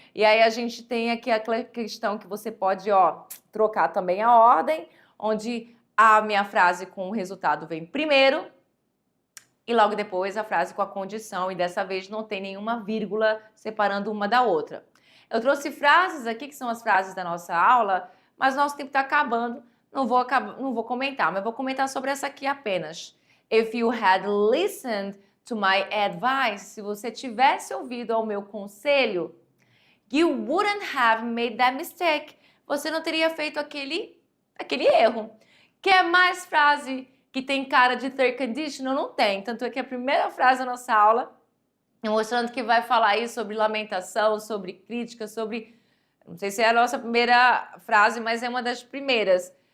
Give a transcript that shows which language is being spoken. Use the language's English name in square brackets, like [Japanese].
[Portuguese] E aí a gente tem aqui a questão que você pode, trocar também a ordem, onde a minha frase com o resultado vem primeiro e logo depois a frase com a condição, e dessa vez não tem nenhuma vírgula separando uma da outra. Eu trouxe frases aqui, que são as frases da nossa aula, mas nosso tempo está acabando. Não vou comentar, mas vou comentar sobre essa aqui apenas. [English] If you had listened to my advice, [Portuguese] se você tivesse ouvido ao meu conselho, [English] you wouldn't have made that mistake. [Portuguese] Você não teria feito aquele erro. Quer mais frase que tem cara de third conditional? Não tem. Tanto é que a primeira frase da nossa aula, mostrando que vai falar aí sobre lamentação, sobre crítica, sobre... Não sei se é a nossa primeira frase, mas é uma das primeiras.